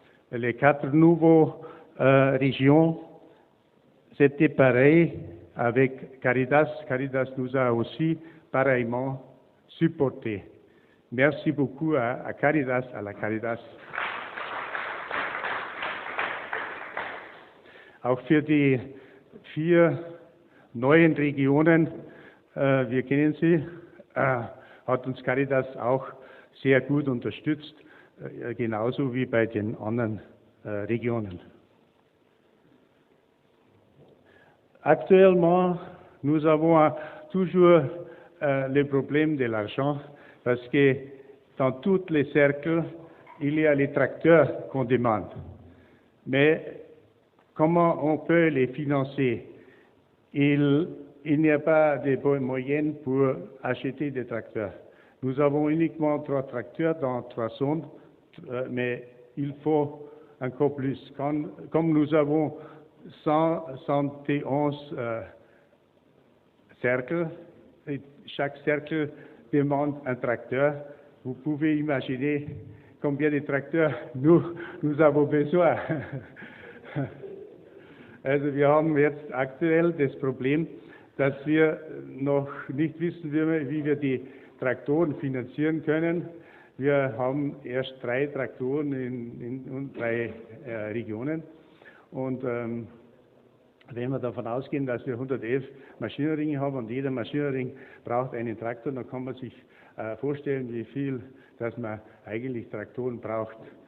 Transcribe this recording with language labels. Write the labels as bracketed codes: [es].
[fr] Les 4 nouvelles régions, c'était pareil avec Caritas. Caritas nous a aussi pareillement supporté. Merci beaucoup à Caritas, à la Caritas. [de] Auch für die 4 neuen Regionen, wir kennen sie, hat uns Caritas auch sehr gut unterstützt, genauso wie bei den anderen Regionen. [fr] Actuellement, nous avons toujours le problème de l'argent parce que dans tous les cercles, il y a les tracteurs qu'on demande. Mais comment on peut les financer? Il n'y a pas de moyens pour acheter des tracteurs. Nous avons uniquement 3 tracteurs dans 3 zones, mais il faut encore plus. Comme nous avons 171 cercles, et chaque cercle demande un tracteur, vous pouvez imaginer combien de tracteurs nous avons besoin. [de] Also wir haben jetzt aktuell das Problem, dass wir noch nicht wissen, wie wir die Traktoren finanzieren können. Wir haben erst 3 Traktoren in 3 Regionen und wenn wir davon ausgehen, dass wir 111 Maschinenringe haben und jeder Maschinenring braucht einen Traktor, dann kann man sich vorstellen, wie viel, dass man eigentlich Traktoren braucht.